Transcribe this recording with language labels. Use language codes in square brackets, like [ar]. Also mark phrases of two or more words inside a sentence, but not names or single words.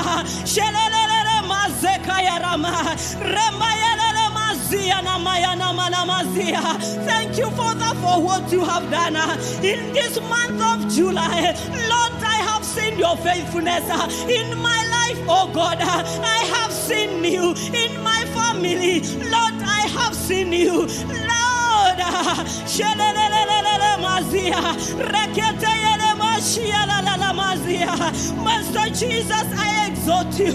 [en] Shelelele mazekaya rama. Remayelele mazia na mayana malamazia. Thank you, Father, for what you have done in this month of July. Lord, I have seen your faithfulness in my life, oh God. I have seen you in my family. Lord, I have seen you. Lord, Master Jesus, I exalt you.